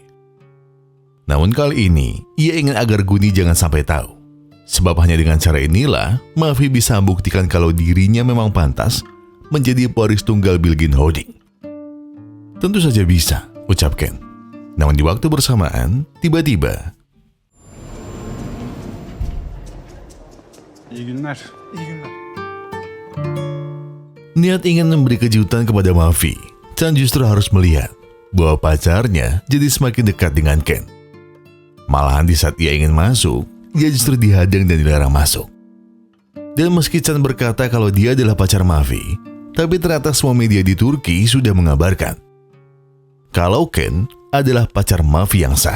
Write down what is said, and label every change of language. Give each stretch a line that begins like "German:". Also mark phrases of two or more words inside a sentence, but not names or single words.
Indonesian: Namun kali ini, ia ingin agar Guni jangan sampai tahu. Sebab hanya dengan cara inilah, Mavi bisa membuktikan kalau dirinya memang pantas menjadi pewaris tunggal Bilgin Holding. Tentu saja bisa, ucap Ken. Namun di waktu bersamaan, tiba-tiba...
Turkish: İyi günler. İyi günler.
Indonesian: Niat ingin memberi kejutan kepada Mavi, Chan justru harus melihat bahwa pacarnya jadi semakin dekat dengan Ken. Malahan di saat ia ingin masuk, ia justru dihadang dan dilarang masuk. Dan meski Chan berkata kalau dia adalah pacar Mavi, tapi ternyata semua media di Turki sudah mengabarkan kalau Ken adalah pacar Mavi yang sah.